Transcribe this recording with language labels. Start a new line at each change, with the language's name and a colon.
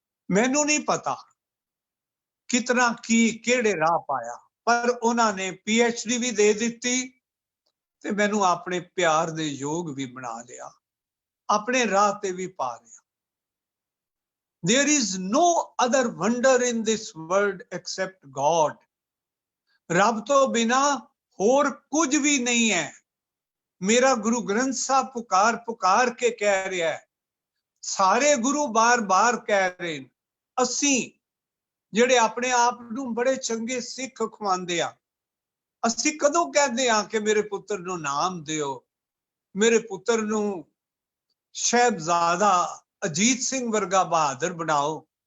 Punjabi: ਮੈਨੂੰ ਨਹੀਂ ਪਤਾ ਕਿਤਨਾ ਕੀ ਕਿਹੜੇ ਰਾਹ ਪਾਇਆ, ਪਰ ਉਹਨਾਂ ਨੇ PhD ਵੀ ਦੇ ਦਿੱਤੀ ਤੇ ਮੈਨੂੰ ਆਪਣੇ ਪਿਆਰ ਦੇ ਯੋਗ ਵੀ ਬਣਾ ਲਿਆ, ਆਪਣੇ ਰਾਹ ਤੇ ਵੀ ਪਾ ਲਿਆ।
English: There is no other wonder in this world except God.
Punjabi: ਰੱਬ ਤੋਂ ਬਿਨਾ ਹੋਰ ਕੁਝ ਵੀ ਨਹੀਂ ਹੈ। ਮੇਰਾ ਗੁਰੂ ਗ੍ਰੰਥ ਸਾਹਿਬ ਪੁਕਾਰ ਪੁਕਾਰ ਕੇ ਕਹਿ ਰਿਹਾ ਹੈ, ਸਾਰੇ ਗੁਰੂ ਬਾਰ-ਬਾਰ ਕਹਿ ਰਹੇ ਨੇ। ਅਸੀਂ ਜਿਹੜੇ ਆਪਣੇ ਆਪ ਨੂੰ ਬੜੇ ਚੰਗੇ ਸਿੱਖ ਖਵਾਉਂਦੇ ਆ, ਅਸੀਂ ਕਦੋਂ ਕਹਿੰਦੇ ਆ ਕਿ ਮੇਰੇ ਪੁੱਤਰ ਨੂੰ ਨਾਮ ਦਿਓ, ਮੇਰੇ ਪੁੱਤਰ ਨੂੰ ਸਾਹਿਬਜ਼ਾਦਾ ਅਜੀਤ ਸਿੰਘ ਵਰਗਾ ਬਹਾਦਰ ਬਣਾਓ?